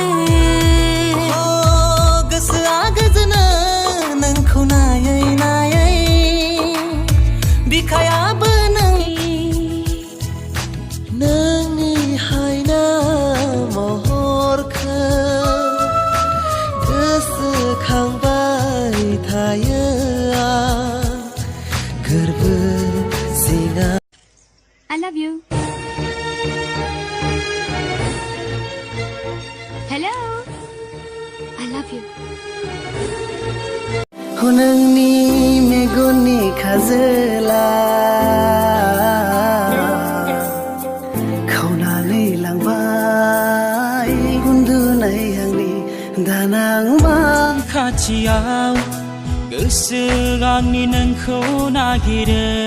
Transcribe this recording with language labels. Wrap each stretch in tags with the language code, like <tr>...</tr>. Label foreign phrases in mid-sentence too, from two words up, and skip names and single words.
<brx>गोसोआ गोजोनो नोंखौ नायै नायै बिखायाबो नोंनि हायना महरखौ गोसोखांबाय थायो आं गोरबो सिङा</brx> <en>I love you. Hello. I love you.</en> <brx>नोंनि मेगननि खाजोला खावनानै लांबाय उन्दुनाय आंनि दानांमा खाथियाव गोसो आंनि नोंखौ नागिरो</brx>